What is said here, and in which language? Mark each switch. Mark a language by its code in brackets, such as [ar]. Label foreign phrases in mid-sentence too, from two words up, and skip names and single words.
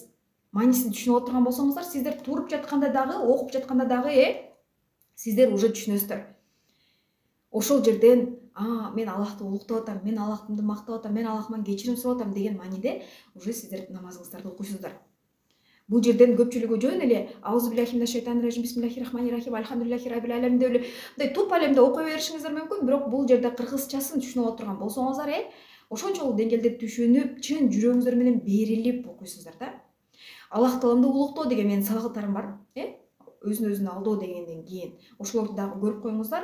[ky] Маанисин түшүнүп отурган болсоңуздар, сиздер туруп жатканда дагы, окуп жатканда дагы, сиздер уже түшүнөсүздөр. Ошол жерден мен Аллахты улуктап атам, мен Аллахымды мактап атам, мен Аллахыман кечирим сурап атам деген мааниде уже сиздер намазыңыздарды окуйсуздар. Бул жерден көпчүлүгү жөн эле [ar] أعوذ بالله من الشيطان الرجيم بسم الله الرحمن الرحيم الحمد لله رب العالمين [ky] деп эле мындай тупа эле окуй беришиңиздер мүмкүн, бирок бул жерде кыргызчасын түшүнүп отурган болсоңуздар, ошончолук деңгээлде түшүнүп, чын жүрөгүңүздөр менен берилип окуйсуздар да. Аллах тааламды улуктоо деген менин сабактарым бар, өзүн өзүн алдоо дегенден кийин ошолорду дагы көрүп коюңуздар.